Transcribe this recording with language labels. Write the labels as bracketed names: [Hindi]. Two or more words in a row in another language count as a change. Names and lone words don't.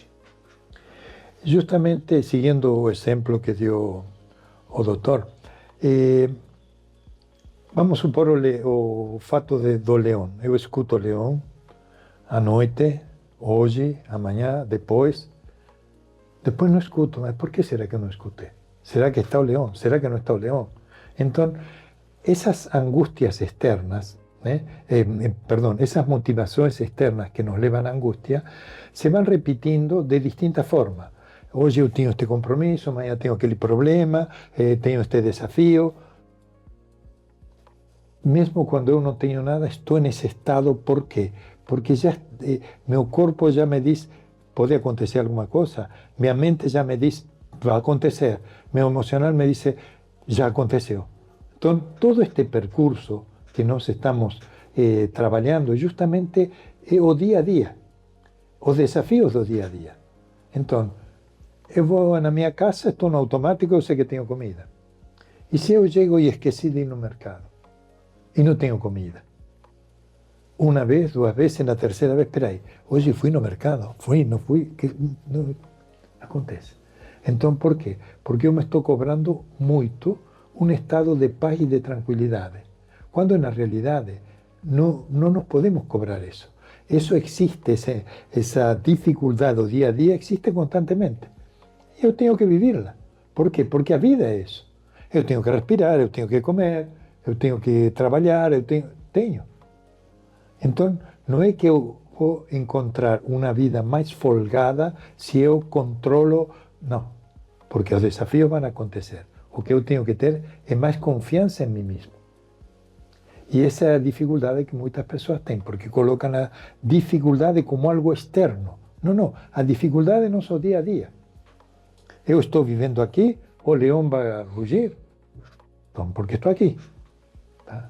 [Portuguese] Justamente siguiendo o exemplo que dio o doutor, vamos supor o fato do leão. Eu escuto o leão à noite, hoje, amanhã, depois não escuto. Mas por que será que eu não escutei? Será que está o leão? Será que não está o leão? Então, essas angústias externas, [Spanish] esas motivaciones externas que nos llevan a angustia, se van repitiendo de distintas formas. Hoy yo tengo este compromiso, mañana tengo aquel problema, tengo este desafío. Mesmo cuando yo no tengo nada, estoy en ese estado. ¿Por qué? Porque ya mi cuerpo ya me dice, puede acontecer alguna cosa. Mi mente ya me dice, va a acontecer. Mi emocional me dice, ya aconteció. [Portuguese] Entonces, todo este percurso que nós estamos trabalhando justamente o dia a dia, os desafios do dia a dia. Então, eu vou na minha casa, estou no automático, eu sei que tenho comida. E se eu chego e esqueci de ir no mercado e não tenho comida? Uma vez, duas vezes, na terceira vez, espera aí, hoje fui no mercado, não fui, não acontece. Então, por quê? Porque eu me estou cobrando muito um estado de paz e de tranquilidade. [Spanish] Cuando en la realidad no nos podemos cobrar eso. Eso existe, esa dificultad do día a día existe constantemente. Y yo tengo que vivirla. ¿Por qué? Porque a vida es eso. Yo tengo que respirar, yo tengo que comer, yo tengo que trabajar, yo tengo. Entonces, no es que yo voy a encontrar una vida más folgada si yo controlo, no. Porque los desafíos van a acontecer. O que yo tengo que tener es más confianza en mí mismo. [Portuguese] E essa é a dificuldade que muitas pessoas têm, porque colocam a dificuldade como algo externo. Não, a dificuldade é nosso dia a dia. Eu estou vivendo aqui, o leão vai rugir, então, porque estou aqui. Tá?